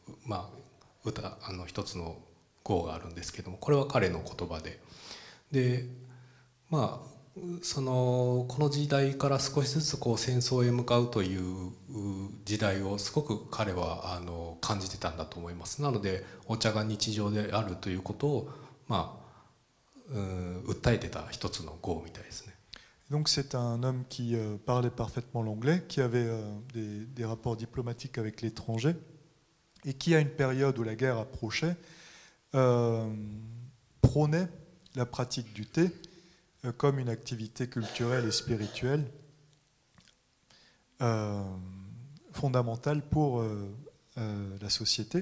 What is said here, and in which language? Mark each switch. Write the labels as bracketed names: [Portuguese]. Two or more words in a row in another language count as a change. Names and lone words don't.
[Japanese] 一つの語があるんですけども、これは彼の言葉で、この時代から少しずつ戦争へ向かうという時代をすごく彼は感じてたんだと思います。なのでお茶が日常であるということを訴えてた一つの語みたいですね。 [French] Donc c'est un homme qui parlait parfaitement l'anglais, qui avait des rapports diplomatiques avec l'étranger, et qui, à une période où la guerre approchait, prônait la pratique du thé comme une activité culturelle et spirituelle fondamentale pour la société.